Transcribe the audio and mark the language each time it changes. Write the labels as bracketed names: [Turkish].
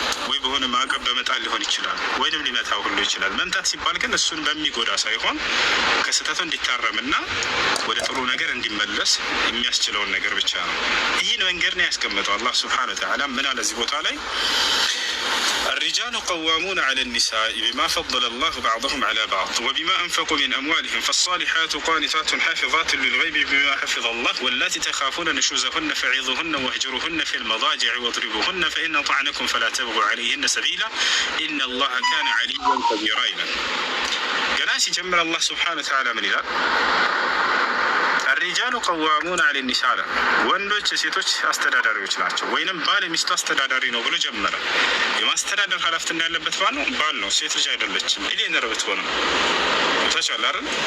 [Amharic] ወይ በሆነ ማዕቀብ በመጣል ሊሆን ይችላል፣ ወይንም ሊመታው ሁሉ ይችላል። መምታት ሲባል ግን እሱን በሚጎዳ ሳይሆን ከስህተቱ እንዲታረምና ወደ ጥሩ ነገር እንዲመለስ የሚያስችለውን ነገር ብቻ ነው። ይህን መንገድ ነው ያስቀመጠው አላህ ሱብሓነሁ ወተዓላ። ምን አለ እዚህ ቦታ ላይ? [Arabic] الرجال قوامون على النساء بما فضل الله بعضهم على بعض وبما أنفقوا من أموالهم فالصالحات قانتات حافظات للغيب بما حفظ الله واللاتي تخافون نشوزهن فعظوهن واهجروهن في المضاجع واضربوهن فإن أطعنكم فلا تبغوا عليهن سبيلا إن الله كان عليا كبيرا. [Amharic] ገና ሲጀምር አላህ ሱብሓነሁ ወተዓላ ምን ይላል? [Arabic] الرجال قوامون على النساء [Amharic] ወንዶች የሴቶች አስተዳዳሪዎች ናቸው፣ ወይንም ባል የሚስቱ አስተዳዳሪ ነው ብሎ ጀመረ። የማስተዳደር ኃላፊነት ያለበት ባል ነው፣ ሴት ልጅ አይደለችም። ሚሊዮነር ብትሆን ታቻለ አይደል?